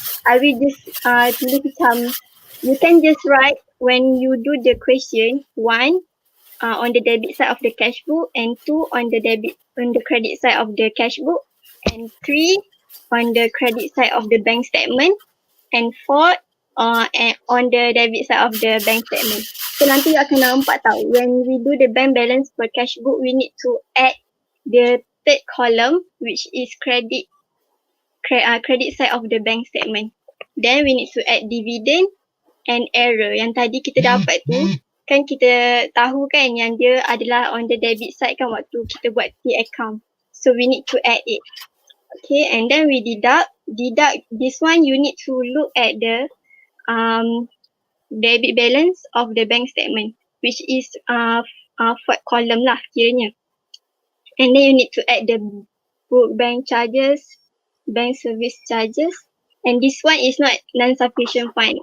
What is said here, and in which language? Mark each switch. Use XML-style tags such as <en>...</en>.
<en>I will just</en> <ms>tulis macam,</ms> <en>you can just write when you do the question, 1 on the debit side of the cash book, and 2 on the credit side of the cash book, and 3 on the credit side of the bank statement, and 4 on the debit side of the bank statement. So</en> <ms>nanti you akan nampak tau,</ms> <en>when we do the bank balance per cash book, we need to add the third column, which is credit side of the bank statement. Then we need to add dividend and error.</en> <ms>Yang tadi kita dapat tu, kan kita tahu kan yang dia adalah</ms> <en>on the debit side</en> <ms>kan waktu kita buat T account.</ms> <en>So we need to add it. Okay, and then we deduct this one. You need to look at the debit balance of the bank statement, which is fourth column</en> <ms>lah kiranya.</ms> <en>And then you need to add the book bank charges, bank service charges, and this one is not non-sufficient fund.</en>